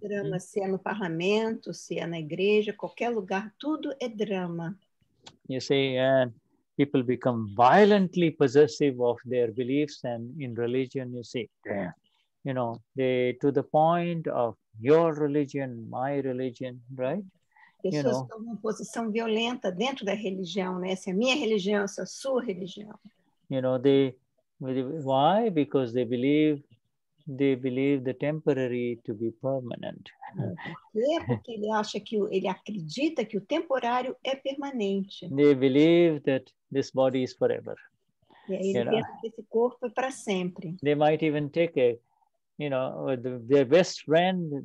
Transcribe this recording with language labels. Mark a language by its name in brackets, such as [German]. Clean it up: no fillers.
[Portuguese] Drama, se é no parlamento, se é na igreja, qualquer lugar, tudo é drama. [English] You see, and people become violently possessive of their beliefs, and in religion, you see, they to the point of your religion, my religion, right? [Portuguese] Pessoas estão em posição violenta dentro da religião, né? Essa é a minha religião, essa é a sua religião. [English] Why? Because they believe the temporary to be permanent. [Portuguese] Por quê? Porque ele acredita que o temporário é permanente. [English] They believe that this body is forever. [Portuguese] E aí ele pensa que esse corpo é para sempre. [English] They might even take their best friend.